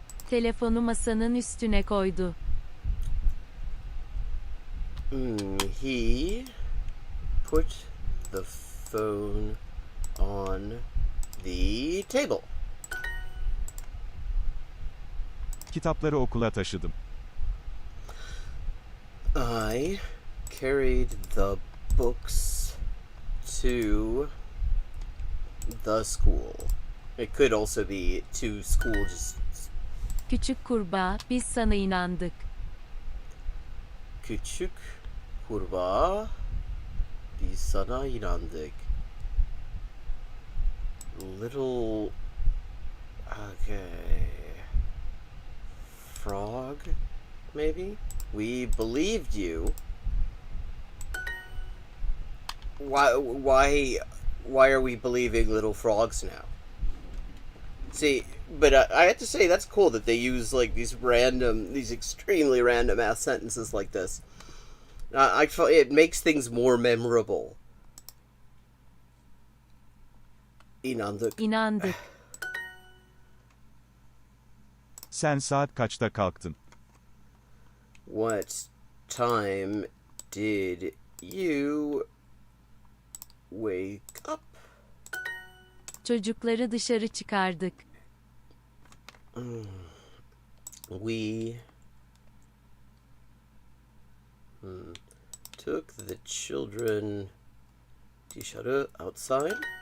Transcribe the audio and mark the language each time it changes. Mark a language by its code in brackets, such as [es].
[tr] Telefonu masanın üstüne koydu. [en] He put the phone on the table. [tr] Kitapları okula taşıdım. [en] I carried the books to the school. It could also be to school. [tr] Küçük kurbağa, biz sana inandık. Küçük kurbağa, biz sana inandık. [en] Little, okay, frog, maybe? We believed you. Why are we believing little frogs now? See, but I have to say that's cool that they use like these extremely random ass sentences like this. I feel it makes things more memorable. [tr] İnandık. İnandık. Sen saat kaçta kalktın? [en] What time did you wake up? [tr] Çocukları dışarı çıkardık. [en] We took the children dışarı outside.